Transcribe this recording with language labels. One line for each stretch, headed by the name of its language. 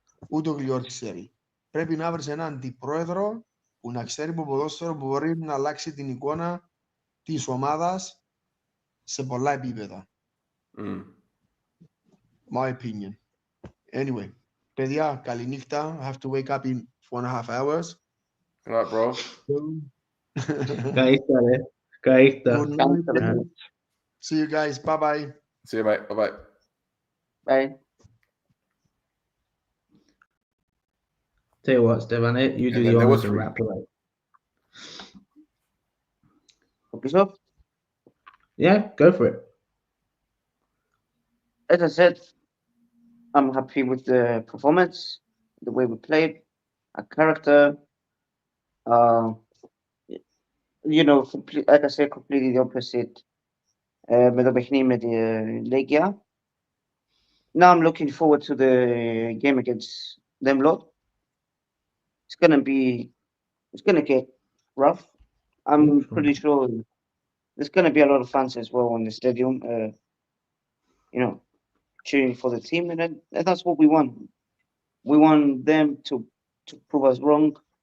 Greek: ούτε ο Γλιόρης ξέρει. Πρέπει να βρεις έναν αντιπρόεδρο που να ξέρει από ποδόσφαιρο που μπορεί να αλλάξει την εικόνα της ομάδας σε πολλά επίπεδα.
English: My opinion. Anyway,
Greek: παιδιά, καληνύχτα.
English: I have to wake up in 4.5 hours. Good night, bro.
Greek: Καληνύχτα, ρε. Καληνύχτα.
English: See you guys. Bye-bye. See you, mate. Bye-bye. Bye. Tell you what, Stefan, you do the honors and wrap it up. Focus up. Yeah, go for it. As I said, I'm happy with the performance, the way we played, our character. Like I said, completely the opposite.
Greek: Με το παιχνίδι με τη Legia.
English: Now I'm looking forward to the game against them lot. It's gonna get rough. I'm pretty sure there's gonna be a lot of fans as well in the stadium. Cheering for the team, and that's what we want. We want them to prove us wrong.